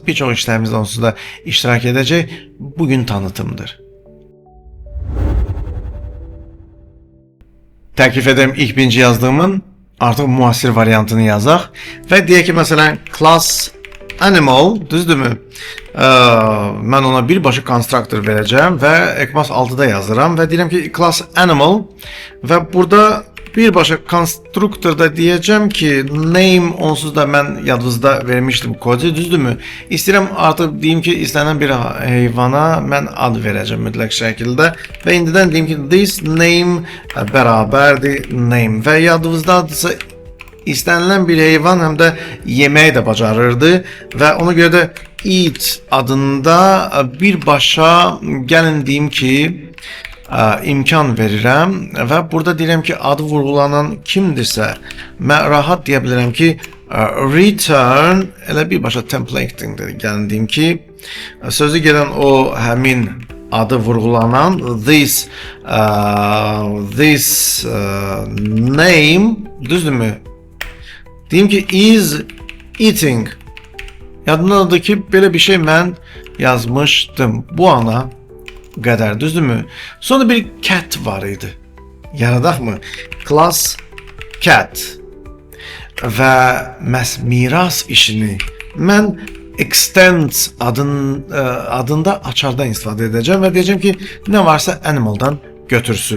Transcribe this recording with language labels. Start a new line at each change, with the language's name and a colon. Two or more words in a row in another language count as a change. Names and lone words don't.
Azerbaijani: Bir çox işlərimizdə onsuz da iştirak edəcək. Bugün tanıtımdır. Təklif edirəm ilk birinci yazdığımın artıq müasir variantını yazaq və deyək ki, məsələn,
English: class animal,
Azerbaijani: düzdürmü? Mən ona birbaşa constructor verəcəm və ECMAS 6-da yazıram və deyirəm ki,
English: class animal
Azerbaijani: və burada birbaşa konstruktorda deyəcəm ki, name onsuz da mən yadınızda vermişdim kodu, düzdürmü? İstəyirəm artıq deyim ki, istənilən bir heyvana mən ad verəcəm mütləq şəkildə və indidən deyim ki,
English: this name
Azerbaijani: bərabərdir name və yadınızdadırsa istənilən bir heyvan həm də yeməyi də bacarırdı və ona görə də eat adında birbaşa gəlin deyim ki, imkan verirəm və burada deyirəm ki, adı vurğulanan kimdirsə, mən rahat deyə bilərəm ki, return elə birbaşa templating-dir. Gəlin deyim ki, sözü gələn o həmin adı vurğulanan
English: this name,
Azerbaijani: düzdürmü? Deyim ki,
English: is eating.
Azerbaijani: Yadındadır ki, belə bir şey mən yazmışdım. Bu ana qədər, düzdürmü? Sonra bir cat var idi. Yaradaq mı?
English: Class cat.
Azerbaijani: Və məhz miras işini mən extend adında açardan istifadə edəcəm və deyəcəm ki, nə varsa animaldan götürsün.